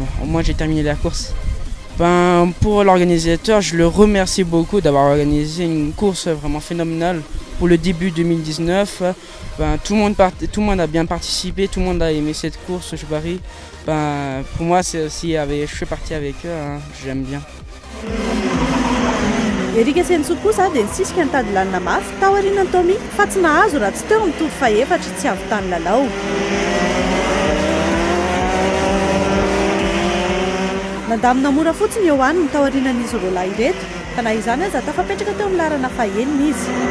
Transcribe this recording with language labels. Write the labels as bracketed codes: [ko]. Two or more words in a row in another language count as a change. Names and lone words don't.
[fr] Au moins j'ai terminé la course. Pour l'organisateur, je le remercie beaucoup d'avoir organisé une course vraiment phénoménale pour le début 2019. Tout le monde a bien participé, tout le monde a aimé cette course, je parie. Pour moi, je suis parti avec eux, j'aime bien. [mg] Erika Sensout kosa dia nisisika nitady lalina mafy tao aorianan'ny Tommy fa tsy nahazo raha tsy teo mitovy faha-4 tsy avy-tany lalao. Nandamina mora fotsiny eo any ny tao aorianan'izy ireo lahy ireto ka na izany aza tafapetraka teo amin'ny larana fahenina izy.